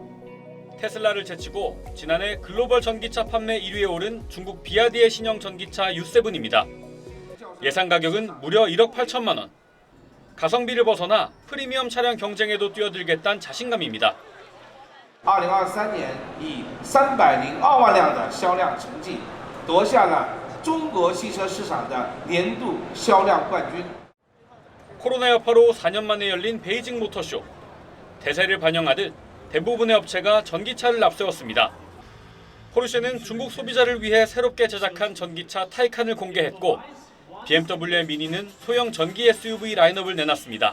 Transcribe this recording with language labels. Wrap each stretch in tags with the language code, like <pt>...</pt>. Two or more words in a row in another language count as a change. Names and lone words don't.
<ko>테슬라를 제치고 지난해 글로벌 전기차 판매 1위에 오른 중국 비아디의 신형 전기차 U7입니다. 예상 가격은 무려 1억 8천만 원. 가성비를 벗어나 프리미엄 차량 경쟁에도 뛰어들겠다는 자신감입니다.</ko> <zh>2023 年以302万辆的销量成绩夺下了中国汽车市场的年度销量冠军。</zh> <ko>코로나 여파로 4년 만에 열린 베이징 모터쇼. 대세를 반영하듯 대부분의 업체가 전기차를 앞세웠습니다. 포르쉐는 중국 소비자를 위해 새롭게 제작한 전기차 타이칸을 공개했고 BMW의 미니는 소형 전기 SUV 라인업을 내놨습니다.</ko>